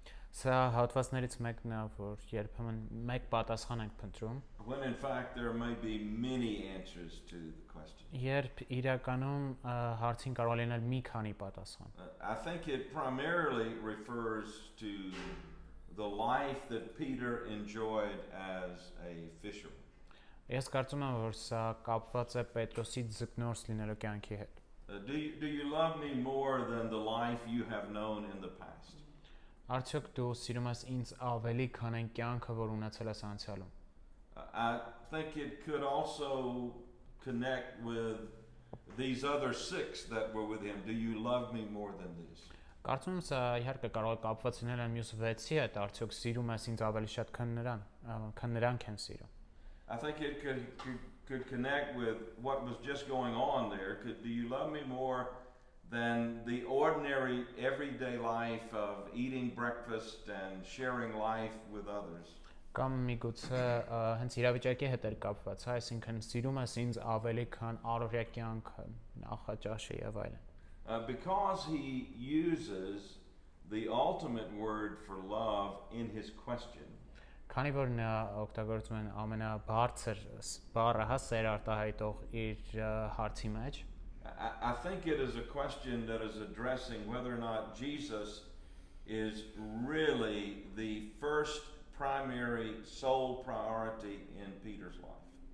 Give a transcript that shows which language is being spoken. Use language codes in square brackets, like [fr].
[hy] Սա հատվածներից մեկն է, որ երբեմն մեկ պատասխան ենք փնտրում։ [en] When in fact there may be many answers to the question. [hy] Երբ իրականում հարցին կարող է լինել մի քանի պատասխան։ [en] I think it primarily refers to the life that Peter enjoyed as a fisherman. [hy] Ես կարծում եմ, որ սա կապված է Պետրոսի ձկնորս լինելու կյանքի հետ։ [en] Do you love me more than the life you have known in the past? [hy] Արդյոք դու սիրում ես ինձ ավելի, քան այն կյանքը, որ ունեցել ես անցյալում։ [en] I think it could also connect with these other 6 that were with him. Do you love me more than these? [hy] Կարծում եմ սա իհարկե կարող է կապված լինել այն մյուս 6-ի հետ, արդյոք սիրում ես ինձ ավելի շատ, քան նրանք են սիրում։ [en] I think it could connect with what was just going on there. Do you love me more than the ordinary everyday life of eating breakfast and sharing life with others? [hy] Կամ միգուցե հենց իրավիճակի հետ էր կապված, այսինքն սիրում ես ինձ ավելի, քան առօրյա կյանքը, նախաճաշը եւ այլն։ [en] Because he uses the ultimate word for love in his question. [hy] Քանի որ նա օգտագործում են ամենաբարձր բառը, սեր արտահայտող իր հարցի մեջ, [en] I think it is a question that is addressing whether or not Jesus is really the first primary sole priority in Peter's life.